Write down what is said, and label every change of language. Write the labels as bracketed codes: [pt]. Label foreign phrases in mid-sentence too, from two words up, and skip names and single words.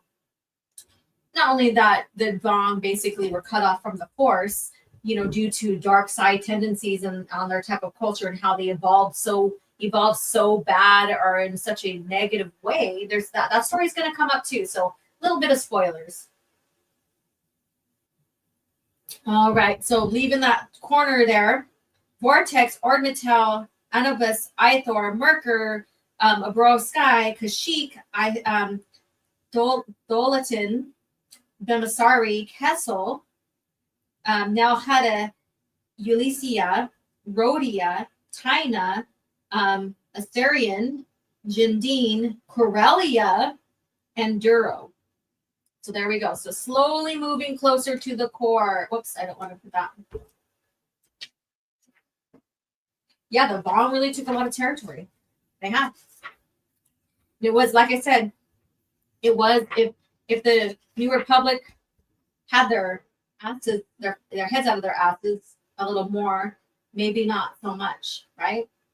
[en] Not only that the Vong basically were cut off from the Force, you know, due to dark side tendencies and on their type of culture and how they evolved so bad or in such a negative way. There's that story's going to come up too. So a little bit of spoilers. All right, so leaving that corner there, Vortex, Ordmetal, Anubis, Ithor, Merkur, Abro Sky, Kashyyyk, Dolatin, Bemisari, Kessel, Nalhada, Ulyssia, Rhodia, Tyna, Asterion, Jindine, Corellia, and Duro. So there we go. So slowly moving closer to the core. Whoops, I don't want to put that. Yeah, the Vong really took a lot of territory. They have. It was, like I said, it was if the New Republic had their asses, their heads out of their asses a little more, maybe not so much, right?